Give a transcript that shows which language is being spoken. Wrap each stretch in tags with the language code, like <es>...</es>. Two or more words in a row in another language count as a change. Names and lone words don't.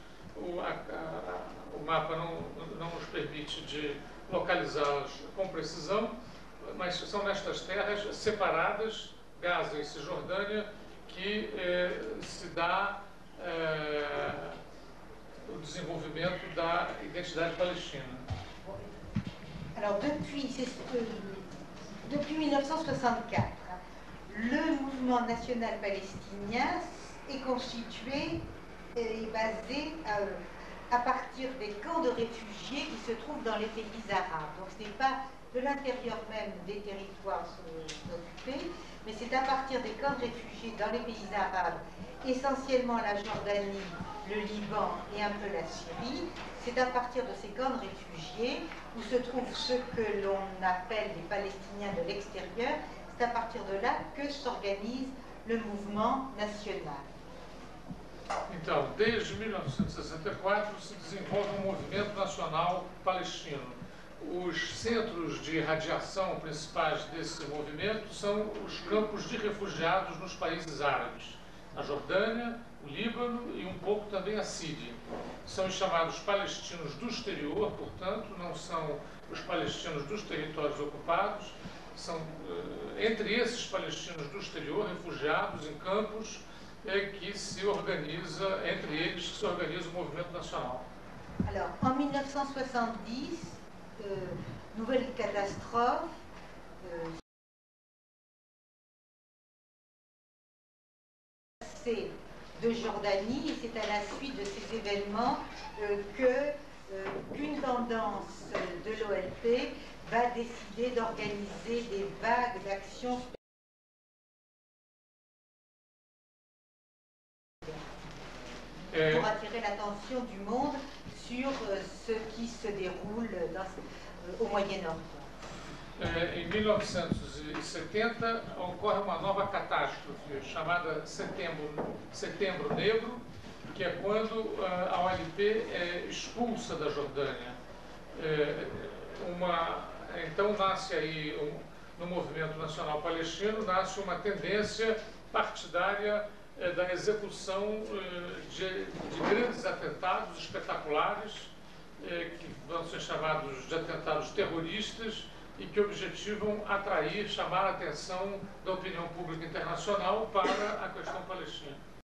<pt>o mapa não nos permite de localizá-las com precisão, mas são nestas terras separadas, Gaza e Cisjordânia, que se dá o desenvolvimento da identidade palestina.</pt> <fr>Alors depuis 1964, le mouvement national palestinien est constitué et basé à partir des camps de réfugiés qui se trouvent dans les pays arabes. Donc ce n'est pas de l'intérieur même des territoires occupés, mais c'est à partir des camps de réfugiés dans les pays arabes, essentiellement la Jordanie, le Liban et un peu la Syrie. C'est à partir de ces camps de réfugiés où se trouvent ceux que l'on appelle les Palestiniens de l'extérieur. C'est à partir de là que s'organise le mouvement national.</fr> <pt>Então, desde 1964 se desenvolve movimento nacional palestino. Os centros de radiação principais desse movimento são os campos de refugiados nos países árabes, a Jordânia, o Líbano e um pouco também a Síria. São os chamados palestinos do exterior, portanto, não são os palestinos dos territórios ocupados, são entre esses palestinos do exterior, refugiados em campos, que se organiza, entre eles, que se organiza o movimento nacional.</pt> <fr>Alors, en 1970, nouvelle catastrophe, de Jordanie, et c'est à la suite de ces événements qu'une tendance de l'OLP va décider d'organiser des vagues d'actions pour attirer l'attention du monde sur ce qui se déroule au Moyen-Orient.</fr> <pt>Em 1970 ocorre uma nova catástrofe chamada Setembro Negro, que é quando a OLP expulsa da Jordânia. Então nasce aí, no movimento nacional palestino, nasce uma tendência partidária da execução de grandes atentados espetaculares, que vão ser chamados de atentados terroristas e que objetivam atrair, chamar a atenção da opinião pública internacional para a questão palestina.</pt>